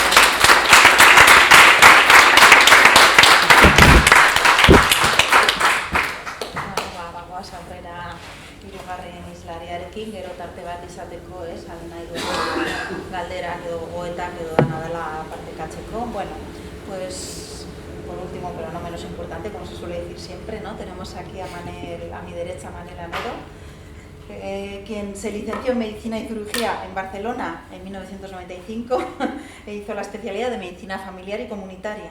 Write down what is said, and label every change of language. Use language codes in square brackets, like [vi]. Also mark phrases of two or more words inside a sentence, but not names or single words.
[eu] Aurrera hirugarren islariarekin, gero tarte bat izateko, alde nahi dugu galderak edo goetak edo dana dela partekatzeko. [es] Bueno, pues por último, pero no menos importante, como se suele decir siempre, ¿no? Tenemos aquí a mi derecha, Manel Amero, quien se licenció en Medicina y Cirugía en Barcelona en 1995 e hizo la especialidad de Medicina Familiar y Comunitaria.